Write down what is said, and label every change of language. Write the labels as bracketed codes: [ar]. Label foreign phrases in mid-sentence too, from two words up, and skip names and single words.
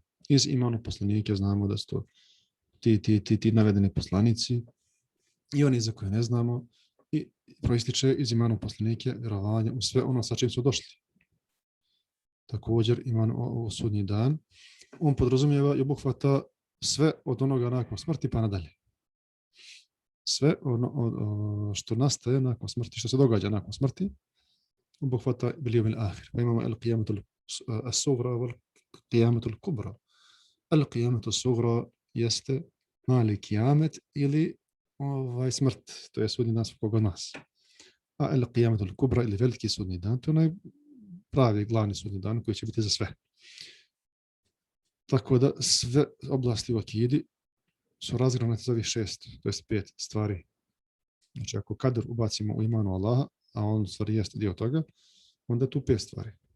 [bs] Iz imanu poslanike znamo da su to ti navedeni poslanici i oni za koje ne znamo, i proističe iz imanu poslanike vjerovanje u sve ono sa čim su došli. Također iman u sudnji dan, on podrazumijeva i obuhvata sve od onoga nakon smrti pa nadalje. Sve ono što nastaje nakon smrti, što se događa nakon smrti, obuhvata [ar] باليوم الآخر. [bs] Pa imamo [ar] القيامة الصغرى والقيامة الكبرى. القيامة الصغرى [bs] jeste mali kijamet ili smrt, to je sudnji dan svakog od nas. A [ar] القيامة الكبرى [bs] ili veliki sudnji dan, to je onaj pravi glavni sudnji dan koji će biti za sve. Tako da sve oblasti u akidi su razgranate za ovih 6, to jest 5 stvari. Znači, ako kader ubacimo u imanu Allaha, a on stvari jeste dio toga, onda je tu 5 stvari.